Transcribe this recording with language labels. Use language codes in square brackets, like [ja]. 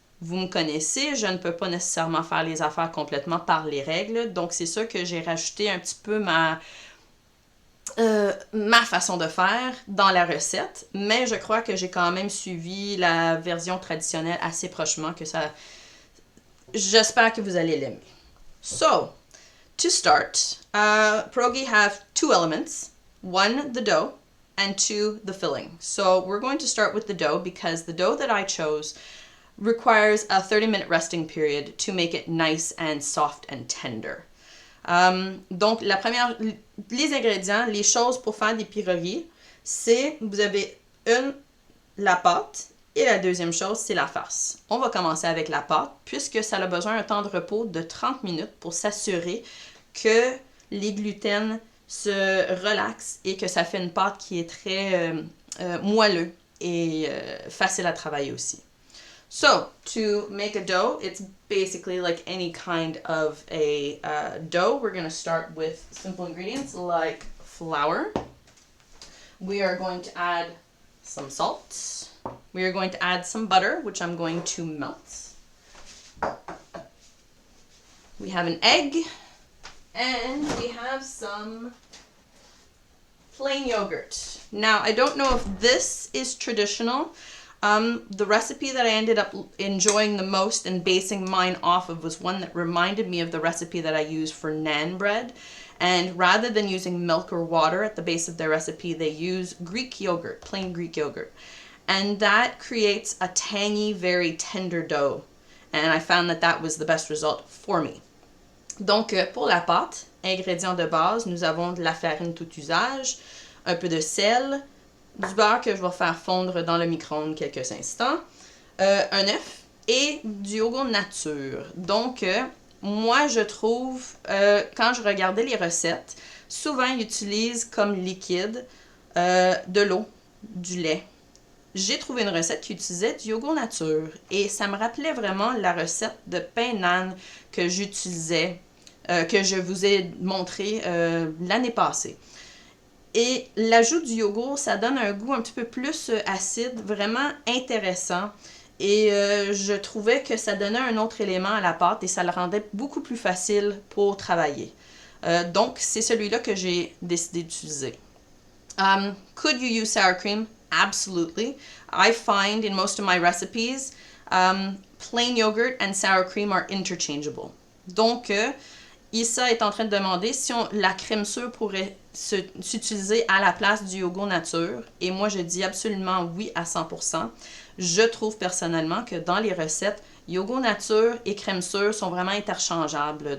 [fr] Vous me connaissez, je ne peux pas nécessairement faire les affaires complètement par les règles, donc c'est sûr que j'ai rajouté un petit peu ma façon de faire dans la recette, mais je crois que j'ai quand même suivi la version traditionnelle assez prochement, que ça... J'espère que vous allez l'aimer. [en] So, to start, pierogi have two elements. One, the dough, and two, the filling. So we're going to start with the dough because the dough that I chose requires a 30-minute resting period to make it nice and soft and tender. Donc, les ingrédients, les choses pour faire des pierogi, c'est, vous avez la pâte, et la deuxième chose, c'est la farce. On va commencer avec la pâte, puisque ça a besoin d'un temps de repos de 30 minutes pour s'assurer que les gluten se relaxent et que ça fait une pâte qui est très moelleux et facile à travailler aussi. So, to make a dough, it's basically like any kind of a dough. We're going to start with simple ingredients like flour. We are going to add some salt. We are going to add some butter, which I'm going to melt. We have an egg, and we have some plain yogurt. Now, I don't know if this is traditional. The recipe that I ended up enjoying the most and basing mine off of was one that reminded me of the recipe that I use for naan bread. And rather than using milk or water at the base of their recipe, they use Greek yogurt, plain Greek yogurt. And that creates a tangy, very tender dough. And I found that that was the best result for me. [fr] Donc, pour la pâte, ingrédients de base, nous avons de la farine tout usage, un peu de sel, du beurre que je vais faire fondre dans le micro-ondes quelques instants, un œuf et du yogourt nature. Donc, moi, je trouve, quand je regardais les recettes, souvent ils utilisent comme liquide de l'eau, du lait. J'ai trouvé une recette qui utilisait du yogourt nature et ça me rappelait vraiment la recette de pain naan que j'utilisais, que je vous ai montré l'année passée. Et l'ajout du yogourt, ça donne un goût un petit peu plus acide, vraiment intéressant. Et je trouvais que ça donnait un autre élément à la pâte et ça le rendait beaucoup plus facile pour travailler. Donc, c'est celui-là que j'ai décidé d'utiliser. [en] Could you use sour cream? Absolutely. I find in most of my recipes, plain yogurt and sour cream are interchangeable. [fr] Donc, Issa est en train de demander si la crème sûre pourrait s'utiliser à la place du yogourt nature. Et moi, je dis absolument oui à 100%. Je trouve personnellement que dans les recettes, yogourt nature et crème sûre sont vraiment interchangeables.